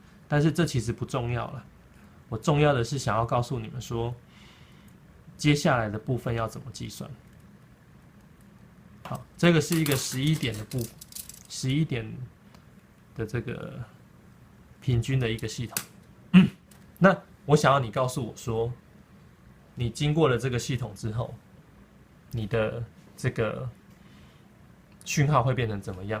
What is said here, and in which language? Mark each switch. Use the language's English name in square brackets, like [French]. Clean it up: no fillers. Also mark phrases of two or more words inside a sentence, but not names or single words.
[Chinese] 但是这其實不重要了，我重要的是想要告訴你們說，接下來的部分要怎麼計算。好，這個是一個11點的11點的這個平均的一個系統。那我想要你告訴我說，你經過了這個系統之後，你的這個訊號會變成怎麼樣？